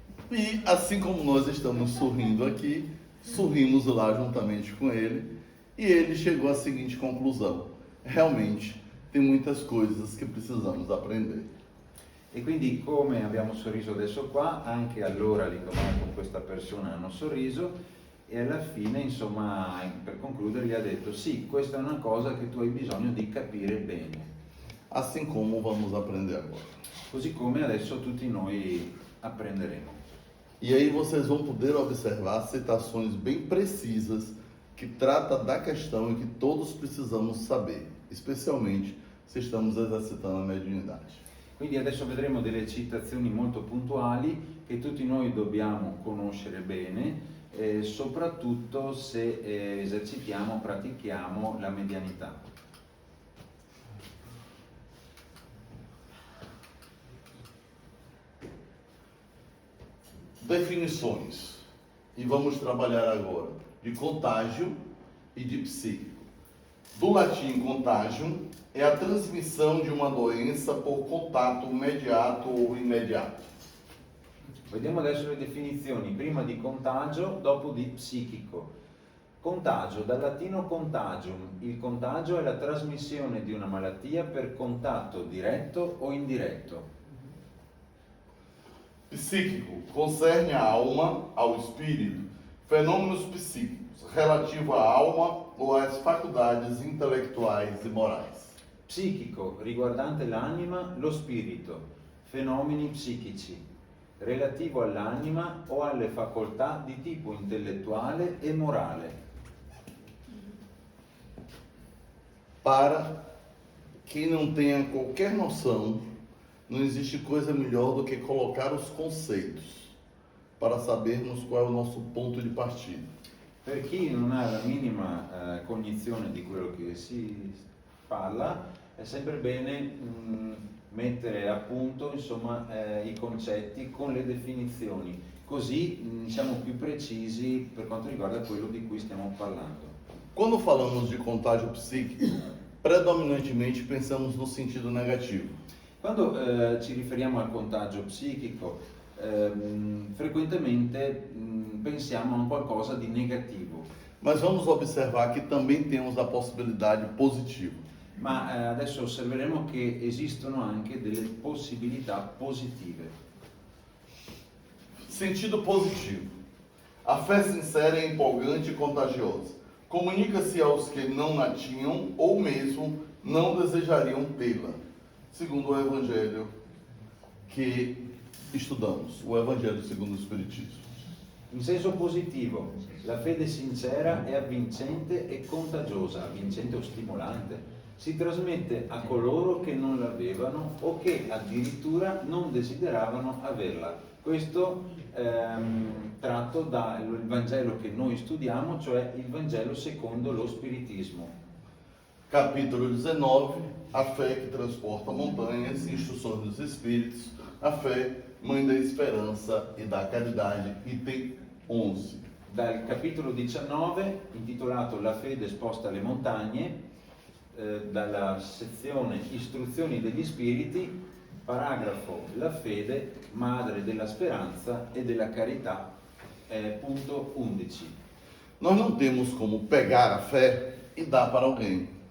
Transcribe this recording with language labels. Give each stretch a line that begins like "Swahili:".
Portuguese: E assim como nós estamos sorrindo aqui, sorrimos lá juntamente com ele, e ele chegou à seguinte conclusão: realmente tem muitas coisas que precisamos aprender.
Italian: E quindi come abbiamo sorriso adesso qua, anche allora l'Indomar con questa persona hanno sorriso e alla fine, insomma, per concludere gli ha detto sì, questa è una cosa che tu hai bisogno di capire bene.
Portuguese: Assim como vamos aprender agora.
Italian: Così come adesso tutti noi apprenderemo.
Portuguese: E aí vocês vão poder observar citações bem precisas que trata da questão e que todos precisamos saber, especialmente se estamos exercitando a mediunidade.
Italian: Quindi adesso vedremo delle citazioni molto puntuali che tutti noi dobbiamo conoscere bene, soprattutto se esercitiamo, pratichiamo la medianità.
Portuguese: Definições. E vamos trabalhar agora de contágio e de psíquico. Do latim contagium, é a transmissão de uma doença por
Italian: contatto immediato o
Portuguese: imediato.
Italian: Vediamo adesso le definizioni, prima di contagio, dopo di psichico. Contagio, dal latino contagium, il contagio è la trasmissione di una malattia per contatto diretto o indiretto.
Portuguese: Psíquico concerne a alma, ao espírito, fenômenos psíquicos, relativo à alma ou às faculdades intelectuais e morais.
Italian: Psichico, riguardante l'anima, lo spirito, fenomeni psichici, relativo all'anima o alle facoltà di tipo intellettuale e morale.
Portuguese: Para quem não tenha qualquer noção, não existe coisa melhor do que colocar os conceitos para sabermos qual é o nosso ponto de partida.
Italian: Per chi non ha la minima cognizione di quello che si parla, è sempre bene mettere a punto insomma, i concetti con le definizioni, così siamo più precisi per quanto riguarda quello di cui stiamo parlando.
Portuguese: Quando falamos de contágio psíquico, predominantemente pensamos no sentido negativo.
Italian: Quando ci riferiamo al contagio psichico, frequentemente pensiamo a un qualcosa di negativo,
Portuguese: Mas vamos observar que também temos a possibilidade positiva.
Italian: ma adesso osserveremo che esistono anche delle possibilità positive.
Portuguese: Sentido positivo. A fé sincera é empolgante e contagiosa. Comunica-se aos que não a tinham ou mesmo não desejariam tê-la, segundo o Evangelho que estudamos, o Evangelho segundo o Espiritismo.
Italian: In senso positivo, la fede sincera è avvincente e contagiosa, avvincente o stimolante. Si trasmette a coloro che non l'avevano o che addirittura non desideravano averla. Questo tratto dal Vangelo che noi studiamo, cioè il Vangelo secondo lo Spiritismo.
Portuguese: Capítulo 19, a fé que transporta montanhas, instruções dos Espíritos, a fé, mãe da esperança e da caridade, item 11.
Italian: Dal capitolo 19, intitolato La fede sposta le montagne, dalla sezione Istruzioni degli Spiriti, paragrafo La fede, madre della speranza e della carità, punto 11.
Portuguese: Nós não temos como pegar a fé e dar para alguém.